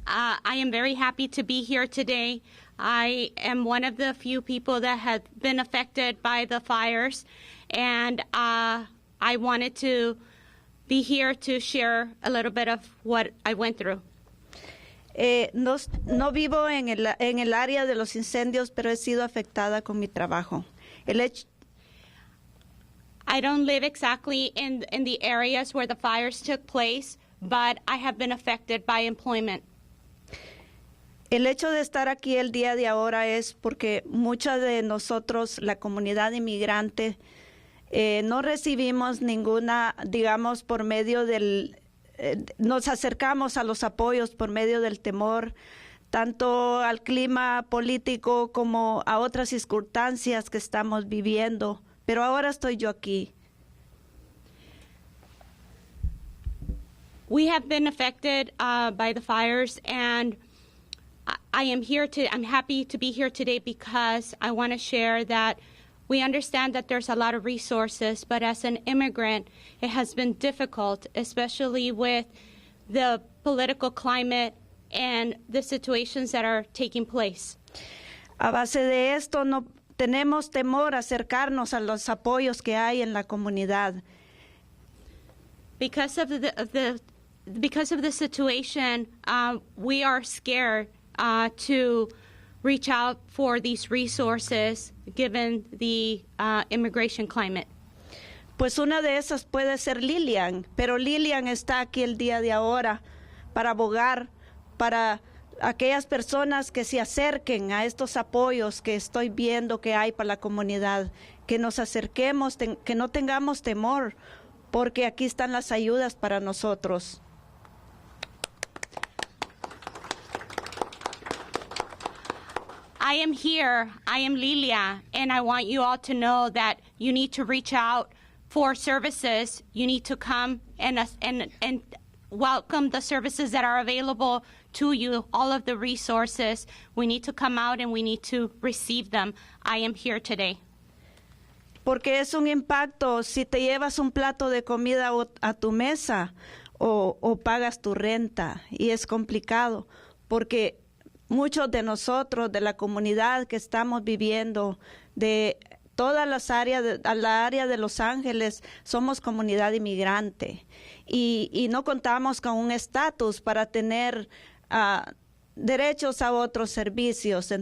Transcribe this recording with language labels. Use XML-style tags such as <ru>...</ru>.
<en>I am very happy to be here today. I am one of the few people that have been affected by the fires, and I wanted to be here to share a little bit of what I went through.</en> <es>No vivo en el área de los incendios, pero he sido afectada con mi trabajo.</es> <en>I don't live exactly in the areas where the fires took place, but I have been affected by employment.</en> <es>El hecho de estar aquí el día de ahora es porque muchas de nosotros, la comunidad inmigrante, no recibimos ninguna, digamos, por medio nos acercamos a los apoyos por medio del temor, tanto al clima político como a otras circunstancias que estamos viviendo. Pero ahora estoy yo aquí.</es> <en>We have been affected by the fires, and I'm happy to be here today because I want to share that we understand that there's a lot of resources, but as an immigrant, it has been difficult, especially with the political climate and the situations that are taking place.</en> <es>A base de esto, no tenemos temor a acercarnos a los apoyos que hay en la comunidad.</es> <en>Because of the situation, we are scared to reach out for these resources given the immigration climate.</en> <es>Pues una de esas puede ser Lilian, pero Lilian está aquí el día de ahora para abogar para aquellas personas que se acerquen a estos apoyos que estoy viendo que hay para la comunidad, que nos acerquemos, que no tengamos temor, porque aquí están las ayudas para nosotros.</es> <en>I am here, I am Lilia, and I want you all to know that you need to reach out for services. You need to come and welcome the services that are available to you, all of the resources. We need to come out and we need to receive them. I am here today.</en> <es>Porque es un impacto si te llevas un plato de comida a tu mesa o pagas tu renta, y es complicado porque muchos de nosotros, de la comunidad que estamos viviendo, de todas las áreas, la área de Los Ángeles, somos comunidad inmigrante y no contamos con un estatus para tener derechos a otros servicios.</es>